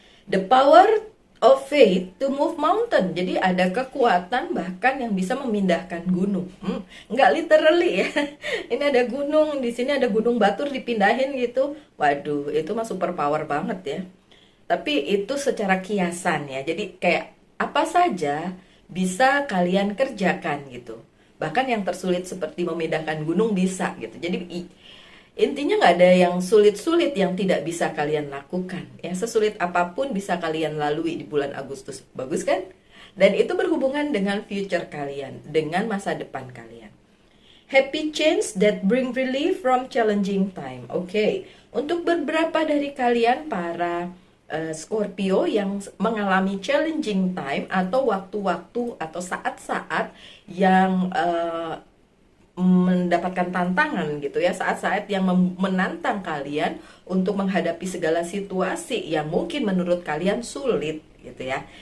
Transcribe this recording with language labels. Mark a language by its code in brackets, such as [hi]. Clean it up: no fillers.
[en] The power of faith to move mountain. [id] Jadi ada kekuatan bahkan yang bisa memindahkan gunung. Nggak literally ya. Ini ada gunung, di sini ada gunung Batur dipindahin gitu. Waduh, itu mah super power banget ya. Tapi itu secara kiasan ya. Jadi kayak apa saja bisa kalian kerjakan gitu. Bahkan yang tersulit seperti memindahkan gunung bisa gitu. Jadi intinya nggak ada yang sulit-sulit yang tidak bisa kalian lakukan ya. Sesulit apapun bisa kalian lalui di bulan Agustus. Bagus kan? Dan itu berhubungan dengan future kalian, dengan masa depan kalian. [en] Happy change that bring relief from challenging time. Oke. [id] Untuk beberapa dari kalian para Scorpio yang mengalami [en] challenging time [id] atau waktu-waktu atau saat-saat yang mendapatkan tantangan gitu ya, saat-saat yang menantang kalian untuk menghadapi segala situasi yang mungkin menurut kalian sulit gitu ya.